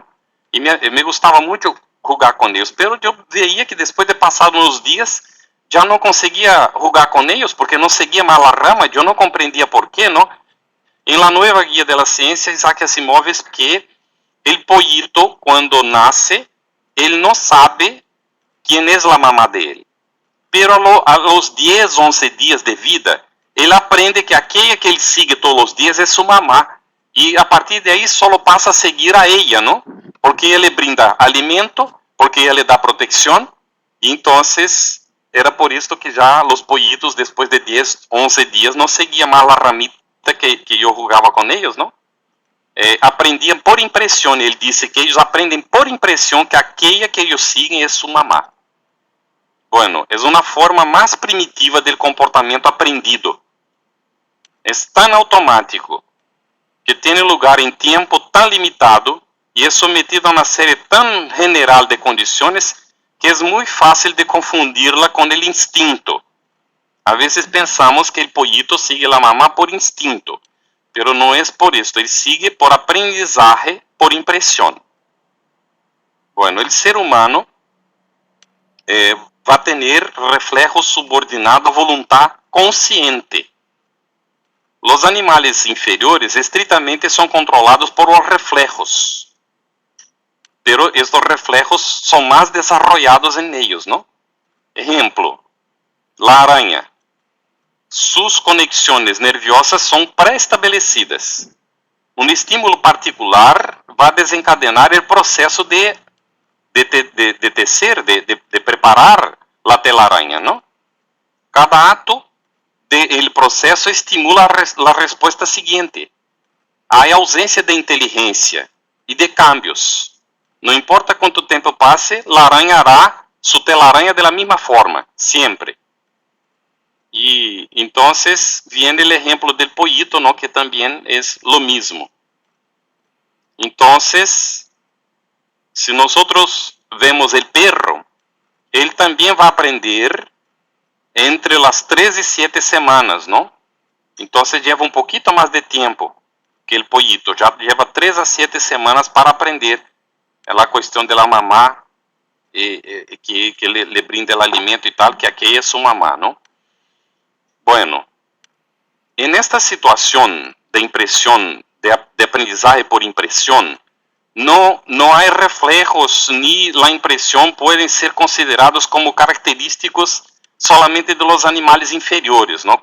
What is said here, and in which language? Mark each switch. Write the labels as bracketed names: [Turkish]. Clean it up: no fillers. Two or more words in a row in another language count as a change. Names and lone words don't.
[Spanish] Y me gustaba mucho jugar con ellos, pero yo veía que después de pasar unos días ya no conseguía jugar con ellos porque no seguía más la rama. Yo no comprendía por qué, ¿no? En la Nueva Guía de la Ciencia, Isaac Asimov es que el pollito cuando nace, él no sabe quién es la mamá de él. pero a los 10, 11 días de vida, [Portuguese] ele aprende que aquella que ele sigue todos os dias é sua mamá, e a partir de aí só passa a seguir a ella, não? Porque ela [Spanish] le brinda [Portuguese] alimento, porque ela le dá proteção, e então era por isso que já os pollitos, depois de 10, 11 dias, não seguiam mais a ramita que eu jogava com eles, não? Aprendiam por impressão. Ele disse que eles aprendem por impressão que aquella que eles seguem é sua mamá. [Spanish] Bueno, [Portuguese] é uma forma mais primitiva do comportamento aprendido. É tão automático que tem lugar em tempo tão limitado e é sometido a uma série tão general de condições que é muito fácil de confundirla com o instinto. A vezes pensamos que o pollito sigue a mamá por instinto, pero não é por isso, ele sigue por aprendizaje, por impressão. Bueno, o ser humano vai ter reflejos subordinados a voluntad consciente. Os animais inferiores estritamente são controlados por os reflejos, pero estes reflejos são mais desarrollados em eles, não? Exemplo, a aranha. Suas conexões nerviosas são pré-estabelecidas. Um estímulo particular vai desencadenar o processo de tecer, de preparar a telaraña, não? Cada ato del processo estimula a resposta seguinte. Há ausência de inteligência e de cambios. Não importa quanto tempo passe, a aranha hará sua telaraña [Spanish] de la misma forma, [Portuguese] sempre. E então vem o exemplo do pollito, ¿no? Que também é [Spanish] lo mismo. [Portuguese] Então, se nós vemos o perro, ele também vai aprender entre as 3 e 7 semanas, ¿no? Então, leva um pouquinho mais de tempo que o pollito. Já leva 3 a 7 semanas para aprender a questão da mamá, que [Spanish] le brinda [Portuguese] o alimento e tal, que aqui é sua mamá, não? [Spanish] Bueno, en esta situación de impresión, de aprendizaje por impresión, no hay reflejos ni la impresión pueden ser considerados como característicos solamente de los animales inferiores, ¿no?